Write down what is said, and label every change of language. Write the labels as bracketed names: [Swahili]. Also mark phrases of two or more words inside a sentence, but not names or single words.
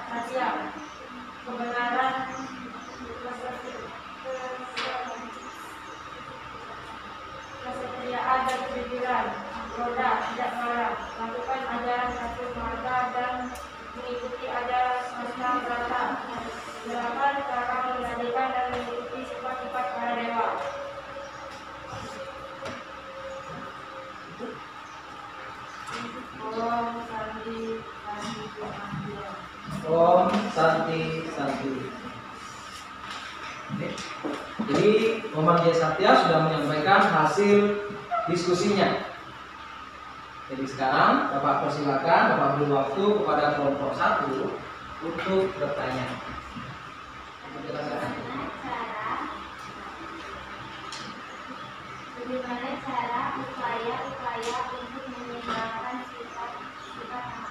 [Indonesian] Satya, kebenaran, kesetiaan dan kejujuran. Roda, tidak marah. Lakukan ajaran satu marga dan mengikuti ajaran sastra berata. 8. Cara mengendalikan dan mengikuti sifat-sifat para dewa. [Sanskrit] Om Santi Santi. Om Santi Santi. [Indonesian] Jadi Komang Jaya Satya sudah menyampaikan hasil diskusinya. Jadi sekarang Bapak persilakan, Bapak beri waktu kepada kelompok 1 untuk bertanya. Bagaimana cara upaya-upaya untuk menyeimbangkan sifat-sifat?